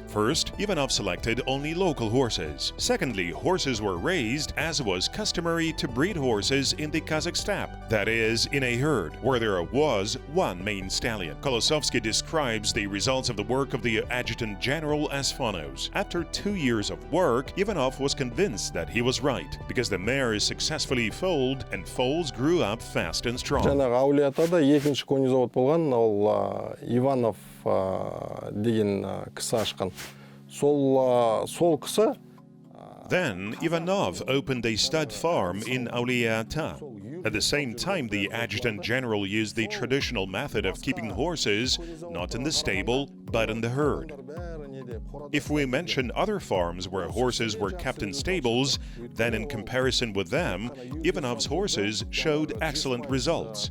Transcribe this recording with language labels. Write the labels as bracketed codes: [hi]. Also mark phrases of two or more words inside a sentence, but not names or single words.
[en] First, Ivanov selected only local horses. Secondly, horses were raised as was customary to breed horses in the Kazakh steppe, that is, in a herd, where there was one main stallion. Kolosovsky describes the results of the work of the Adjutant General as follows. After 2 years of work, Ivanov was convinced that he was right, because the mares successfully foaled and foals grew up fast and strong. [kk] Жаңағы Аулиатада екінші [ru] кони завод [kk] болған, ол Иванов деген кісі ашқан. Сол кісі. [en] Then Ivanov opened a stud farm in Auliata. At the same time, the Adjutant General used the traditional method of keeping horses not in the stable, but in the herd. If we mention other farms where horses were kept in stables, then in comparison with them, Ivanov's horses showed excellent results.